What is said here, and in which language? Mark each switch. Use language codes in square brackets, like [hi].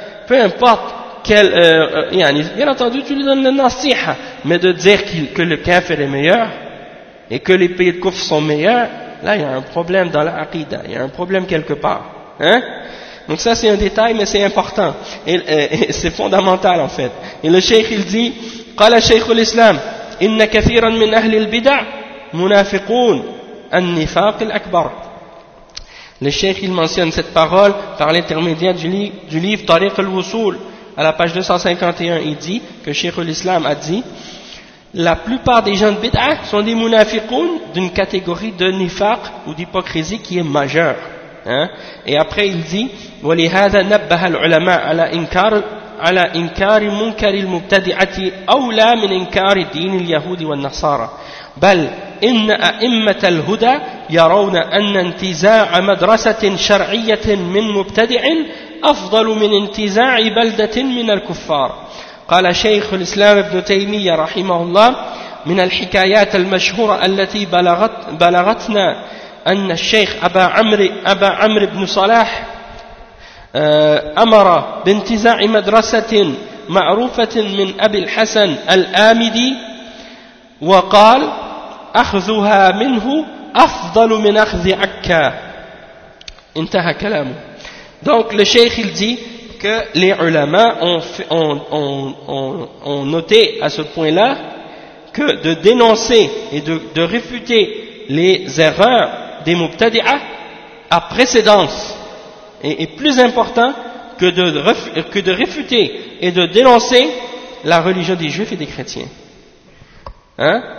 [fr] Peu importe quel... bien entendu tu lui donnes le nasiha, mais de dire que le kafir est meilleur et que les pays de kufr sont meilleurs, là il y a un problème dans l'aqida, il y a un problème quelque part. Hein? Donc ça c'est un détail, mais c'est important et c'est fondamental en fait. Et le cheikh il dit [ar] قال شيخ الإسلام إن كثيرا من أهل البدع منافقون النفاق الأكبر. [fr] Le cheikh il mentionne cette parole par l'intermédiaire du livre Tariq al-Wusul à la page 251. Il dit que Cheikh l'Islam a dit la plupart des gens de bid'a sont des munafiqoun, d'une catégorie de nifaq ou d'hypocrisie qui est majeure. Hein? Et après il dit [ar] ولهذا نبه العلماء على إنكار منكر المبتدعة أولى من إنكار دين اليهود والنصارى بل إن أئمة الهدى يرون أن انتزاع مدرسة شرعية من مبتدع أفضل من انتزاع بلدة من الكفار. قال شيخ الإسلام ابن تيمية رحمه الله من الحكايات المشهورة التي بلغتنا أن الشيخ أبا عمرو بن صلاح أمر بانتزاع مدرسة معروفة من أبي الحسن الآمدي وقال أخذها منه أفضل من أخذ عكا. انتهى كلامه. [fr] Donc le cheikh il dit que les ulama ont noté à ce point-là que de dénoncer et de réfuter les erreurs des mubtadi'a à précédence est plus important que de réfuter et de dénoncer la religion des juifs et des chrétiens. Hein?